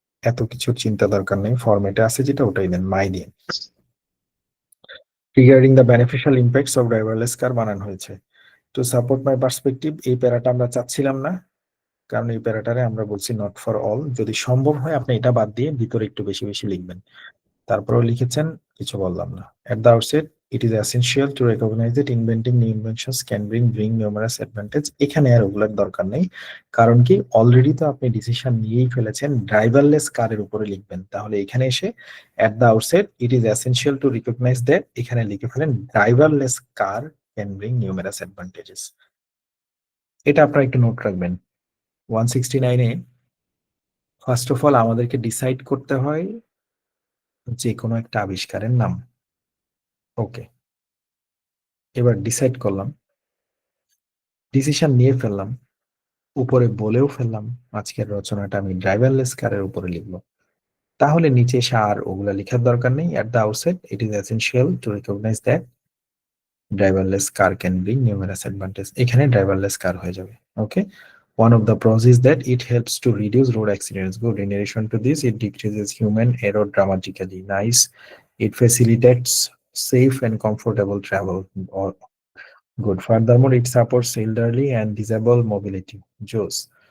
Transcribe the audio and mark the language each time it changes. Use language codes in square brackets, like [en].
[bn] এত কিছুর চিন্তা দরকার নেই, ফরম্যাটে আছে যেটা ওটাই দেন, মাই দিয়ে। [en] regarding the beneficial impacts of driverless car [bn] বানানো হয়েছে। [en] to support my perspective, [bn] এই প্যারাটা আমরা চাচ্ছিলাম না, কারণ এই প্যারাটারে আমরা বলছি [en] Not for all. [bn] যদি সম্ভব হয় আপনি এটা বাদ দিয়ে ভিতরে একটু বেশি বেশি লিখবেন। তারপরেও লিখেছেন, কিছু বললাম না। [en] At the outset, it is essential to recognize that inventing new inventions can bring numerous advantage. [bn] এখানে আর ওগুলোর দরকার নেই, কারণ কি অলরেডি তো আপনি ডিসিশন নিয়েই ফেলেছেন ড্রাইভারলেস কারের উপরে লিখবেন। তাহলে এখানে এসে [en] at the outset, it is essential to recognize that [bn] এখানে লিখে ফেলেন [en] Driverless car can bring numerous advantages। [bn] এটা আপনারা একটু নোট রাখবেন। 169-এ ফার্স্ট অফ অল আমাদেরকে ডিসাইড করতে হয় যে কোনো একটা আবিষ্কারের নাম। ওকে, এবার ডিসাইড করলাম, ডিসিশন নিয়ে ফেললাম, উপরে বলেও ফেললাম আজকের রচনাটা আমি ড্রাইভারলেস কারের উপরে লিখবো। তাহলে নিচে এসে আর ওগুলা লেখার দরকার নেই। [en] at the outset it is essential to recognise that driverless car can bring numerous advantage, [bn] এখানে ড্রাইভারলেস কার হয়ে যাবে। [en] Okay, one of the pros is that it helps to reduce road accidents. Good. In addition to this, it decreases human error dramatically. Nice. It facilitates safe and comfortable travel. Or good. Furthermore, it supports elderly and disabled mobility. Joes.